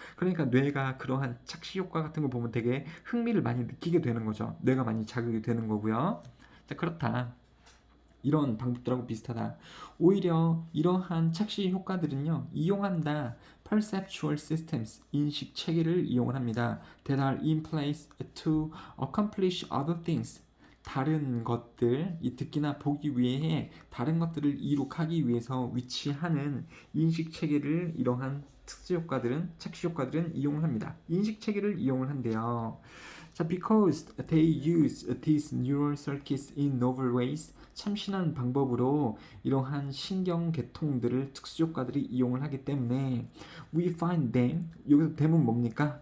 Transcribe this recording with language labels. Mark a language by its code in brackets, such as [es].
[ko] 그러니까 뇌가 그러한 착시 효과 같은 걸 보면 되게 흥미를 많이 느끼게 되는 거죠. 뇌가 많이 자극이 되는 거고요. 자, 그렇다. 이런 방법들하고 비슷하다. 오히려 이러한 착시 효과들은요, 이용한다. perceptual systems, 인식 체계를 이용을 합니다. [en] that are in place to accomplish other things. [ko] 다른 것들, 이 듣기나 보기 위해 다른 것들을 이룩하기 위해서 위치하는 인식 체계를 이러한 특수 효과들은, 착시 효과들은 이용을 합니다. 인식 체계를 이용을 한대요. 자, [en] because they use these neural circuits in novel ways, [ko] 참신한 방법으로 이러한 신경 계통들을 특수 효과들이 이용을 하기 때문에 [en] we find them, [ko] 여기서 them은 뭡니까?